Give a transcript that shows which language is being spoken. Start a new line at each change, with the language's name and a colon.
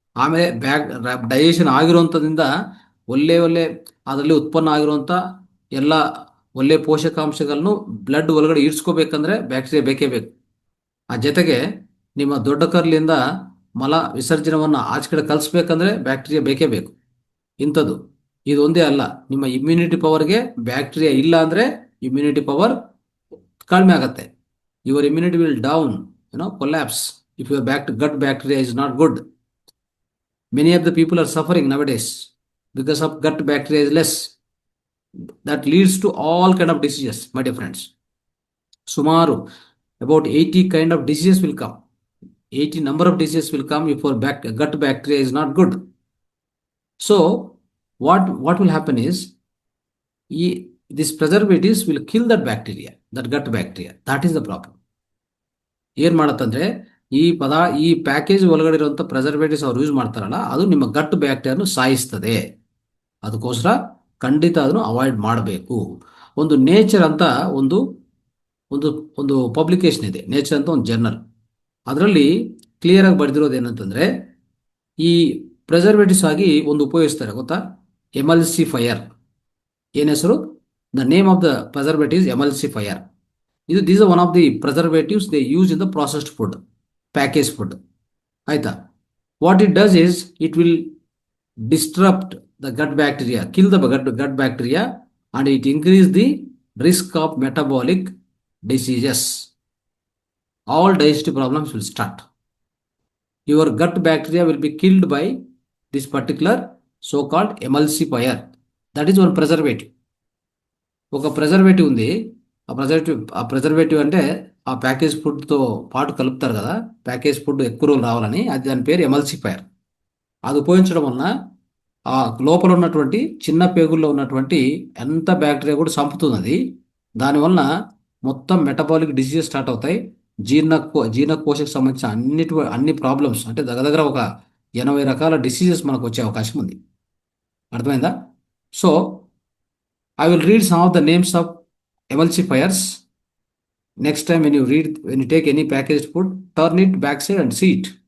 Kannada: ಆಮೇಲೆ ಡೈಜೆಷನ್ ಆಗಿರುವಂಥದ್ರಿಂದ ಒಳ್ಳೆ ಅದರಲ್ಲಿ ಉತ್ಪನ್ನ ಆಗಿರುವಂಥ ಎಲ್ಲ ಒಳ್ಳೆ ಪೋಷಕಾಂಶಗಳನ್ನು ಬ್ಲಡ್ ಒಳಗಡೆ ಇಡ್ಸ್ಕೋಬೇಕಂದ್ರೆ ಬ್ಯಾಕ್ಟೀರಿಯಾ ಬೇಕೇ ಬೇಕು. ಆ ಜೊತೆಗೆ ನಿಮ್ಮ ದೊಡ್ಡ ಕರ್ಲಿಂದ ಮಲ ವಿಸರ್ಜನವನ್ನು ಆಚೆ ಕಡೆ ಕಲಿಸ್ಬೇಕಂದ್ರೆ ಬ್ಯಾಕ್ಟೀರಿಯಾ ಬೇಕೇ ಬೇಕು. ಇಂಥದ್ದು ಇದು ಒಂದೇ ಅಲ್ಲ, ನಿಮ್ಮ ಇಮ್ಯುನಿಟಿ ಪವರ್ಗೆ ಬ್ಯಾಕ್ಟೀರಿಯಾ ಇಲ್ಲ ಅಂದ್ರೆ ಇಮ್ಯುನಿಟಿ ಪವರ್ ಕಡಿಮೆ ಆಗತ್ತೆ.
English: Your immunity will down, collapse if your gut bacteria is not good. Many of the people are suffering nowadays because of gut bacteria is less. That leads to all kind of diseases, my dear friends. Sumaru about 80 kind of diseases will come. 80 number of diseases will come if your gut bacteria is not good. So what will happen is, these preservatives will kill that bacteria, that gut bacteria. That is the problem.
Kannada: ಏನ್ ಮಾಡತ್ತಂದ್ರೆ, ಈ package ಒಳಗಡೆ ಇರುವಂತ preservatives ಅವ್ರು use ಮಾಡ್ತಾರಲ್ಲ, ಅದು ನಿಮ್ಮ ಗಟ್ ಬ್ಯಾಕ್ಟೀರಿಯಾನು ಸಾಯಿಸ್ತದೆ. ಅದಕ್ಕೋಸ್ಕರ ಖಂಡಿತ ಅದನ್ನು ಅವಾಯ್ಡ್ ಮಾಡಬೇಕು. ಒಂದು ನೇಚರ್ ಅಂತ ಒಂದು ಒಂದು ಒಂದು ಪಬ್ಲಿಕೇಶನ್ ಇದೆ, ನೇಚರ್ ಅಂತ ಒಂದು ಜರ್ನಲ್. ಅದರಲ್ಲಿ ಕ್ಲಿಯರ್ ಆಗಿ ಬರೆದಿರೋದು ಏನಂತಂದ್ರೆ, ಈ ಪ್ರಿಸರ್ವೇಟಿವ್ಸ್ ಆಗಿ ಒಂದು ಉಪಯೋಗಿಸ್ತಾರೆ ಗೊತ್ತಾ? ಎಮಲ್ಸಿಫೈಯರ್. ಏನ್ ಹೆಸರು?
English: The name of the preservatives emulsifier. These are one of the preservatives they use in the processed food, packaged food. Aita. What it does is, it will disrupt the gut bacteria, kill the gut bacteria, and it increase the risk of metabolic diseases. All digestive problems will start. Your gut bacteria will be killed by this particular so-called emulsifier. That is one preservative.
Telugu: ఒక preservative ఉంది. ఆ preservative అంటే ఆ package ఫుడ్తో పాటు కలుపుతారు కదా, package food ఎక్కువ రోజులు రావాలని, అది దాని పేరు ఎమల్సిఫైర్. అది ఉపయోగించడం వలన ఆ లోపల ఉన్నటువంటి చిన్న పేగుల్లో ఉన్నటువంటి ఎంత బ్యాక్టీరియా కూడా చంపుతుంది అది. దానివలన మొత్తం మెటబాలిక్ డిసీజెస్ స్టార్ట్ అవుతాయి. జీర్ణకోశకు సంబంధించిన అన్ని ప్రాబ్లమ్స్, అంటే దగ్గర ఒక 80 రకాల డిసీజెస్ మనకు వచ్చే అవకాశం ఉంది. అర్థమైందా?
English: So I will read some of the names of emulsifiers. Next time when you take any packaged food, turn it backside and see it.